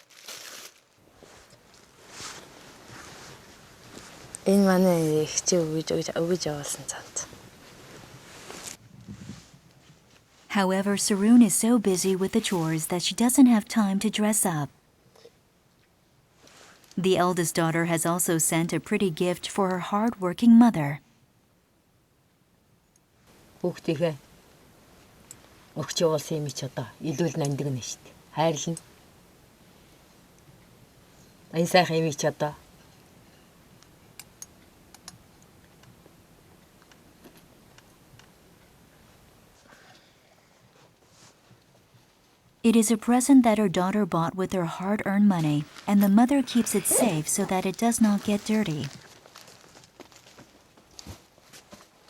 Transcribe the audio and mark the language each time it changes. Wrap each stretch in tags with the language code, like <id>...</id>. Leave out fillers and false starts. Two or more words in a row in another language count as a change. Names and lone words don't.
<en>However, Sarun is so busy with the chores that she doesn't have time to dress up. The eldest daughter has also sent a pretty gift for her hard-working mother.</en> <mn>Хүүхдийнхээ өгч явуулсан юм чи одоо илүүл нандин нь шүү дээ. Хайрлна. Энэ сайхан юм чи одоо.</mn> <en>It is a present that her daughter bought with her hard-earned money, and the mother keeps it safe so that it does not get dirty.</en>